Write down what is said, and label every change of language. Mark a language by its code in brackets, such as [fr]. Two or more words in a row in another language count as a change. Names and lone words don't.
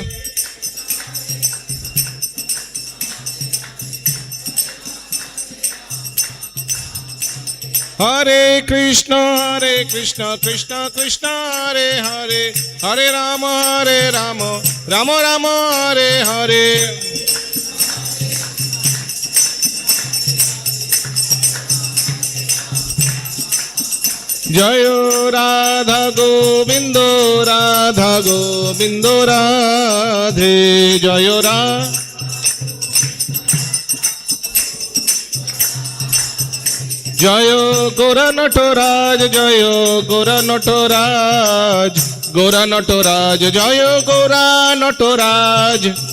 [sa] Hare Krishna, Krishna Krishna, Hare Hare, Hare Rama, Rama Rama, Hare Hare. [bn] জয় রাধা গোবিন্দ রাধে, জয় জয় গোরা নটরাজ, জয় গোরা নটরাজ, জয় গোরা নটরাজ।